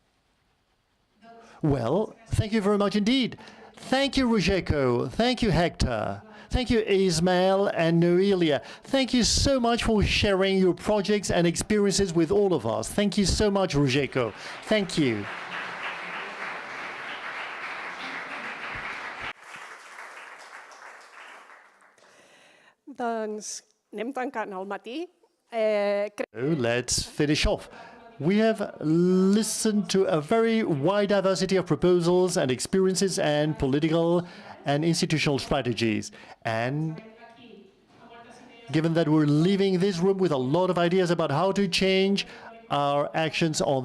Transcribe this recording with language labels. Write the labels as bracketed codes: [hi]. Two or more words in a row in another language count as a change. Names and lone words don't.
[en] Well, thank you very much indeed. Thank you, Rojeko. Thank you, Hector. Thank you, Ismael and Noelia. Thank you so much for sharing your projects and experiences with all of us. Thank you so much, Rojeko. Thank you. [ca] Doncs anem tancant al matí. [en] Let's finish off. We have listened to a very wide diversity of proposals and experiences and political and institutional strategies. And given that we're leaving this room with a lot of ideas about how to change our actions on